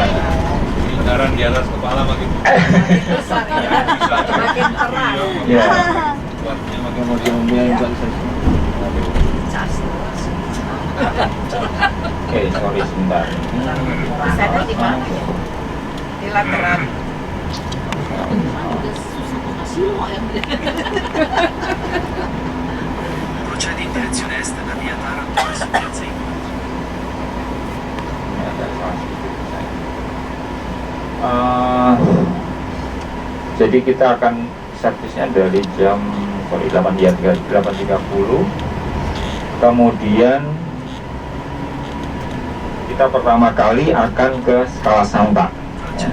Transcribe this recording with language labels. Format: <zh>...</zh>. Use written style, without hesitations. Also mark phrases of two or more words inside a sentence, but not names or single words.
<id>Benaran di atas kepala makin Makin terang. Ya. kuatnya makin mau Oke, sorry sebentar. Bisa ada di mana ya? Di lateran.</id> <it>Procede in direzione est da via Taranto verso piazza Imola.</it> <id>Jadi kita akan servisnya dari jam 8.30, kemudian kita pertama kali akan ke Scala Santa ya.</id>